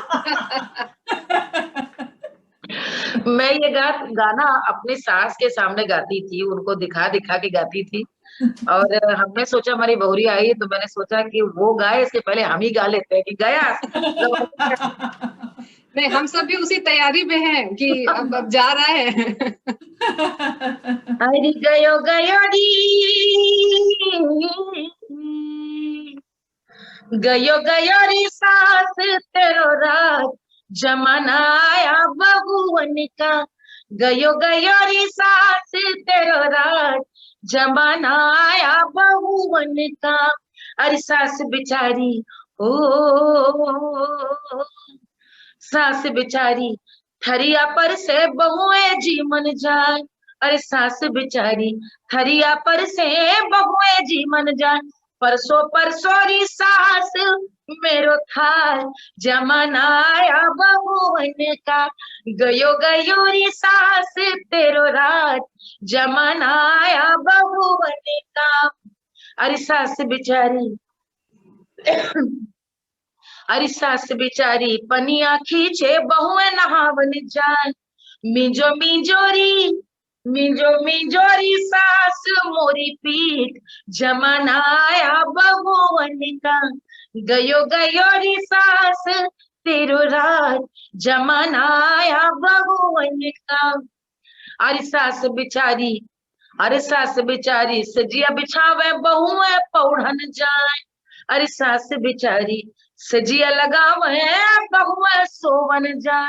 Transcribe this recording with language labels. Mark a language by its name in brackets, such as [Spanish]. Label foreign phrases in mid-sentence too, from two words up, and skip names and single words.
[Hindi] मैं ये गाना अपनी सास के सामने गाती थी, उनको दिखा दिखा के गाती थी। और हमने सोचा, हमारी बहुरी आई तो मैंने सोचा कि वो गाए इसके पहले हम ही गा लेते हैं कि गया। नहीं, हम सब भी उसी तैयारी में हैं कि अब जा रहा है। [Braj] अरे गयो गयो री, गयो गयो री सास तेरो राज, जमाना आया बहुवन का। गयो गयो री सास तेरो राज, जमाना आया बहुवन का। अरे सास बिचारी, ओ सास बिचारी, थरिया पर से बहुए जी मन जाए। अरे सास बिचारी, थरिया पर से बहुए जी मन जाए। परसों परसोरी सास मेरो थाल, जमाना आया बहुवन का। गयो गयो री सास तेरो राज, जमाना आया बहुवन का। अरे सास बिचारी, अरे सास बिचारी, पनिया खींचे बहुए नहावन जाए। मिंजो मिंजोरी, मिंजो मिंजोरी सास मोरी पीठ, जमाना आया बहुवन का। गयो गयो री सास तेरो राज, जमाना आया बहुवन का। अरे सास बिचारी, अरे सास बिचारी, सजिया बिछावे बहुए पौड़न जाए। अरे सास बिचारी, सजिया लगावे बहुए सोवन जाए।